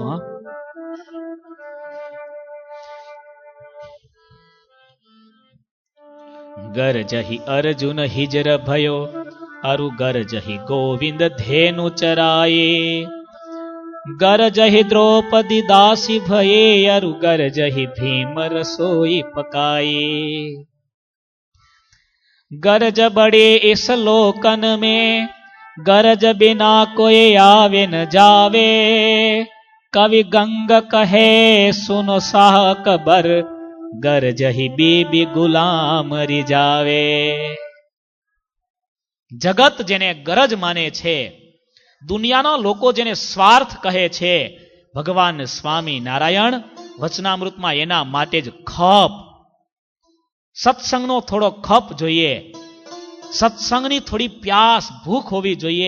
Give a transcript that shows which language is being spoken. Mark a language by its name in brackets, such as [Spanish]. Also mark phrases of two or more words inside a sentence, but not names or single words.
[Braj] हा, गरजही अर्जुन हिजर भयो, अरु गरजही गोविंद धेनु चराये, गरजही द्रौपदी दासी भये, अरु गरजही भीम रसोई पकाये. गरज बड़े इस लोकन में, गरज बिना कोई आवे न जावे, कवि गंग कहे सुनो साह कबर, गरज ही बीबी गुलाम रिजावे. [Gujarati] જગત જેને ગરજ માને છે, દુનિયાના લોકો જેને સ્વાર્થ કહે છે, ભગવાન સ્વામી નારાયણ વચનામૃતમાં એના માટે જ ખપ, સત્સંગનો થોડો ખપ જોઈએ, સત્સંગની થોડી પ્યાસ, ભૂખ હોવી જોઈએ.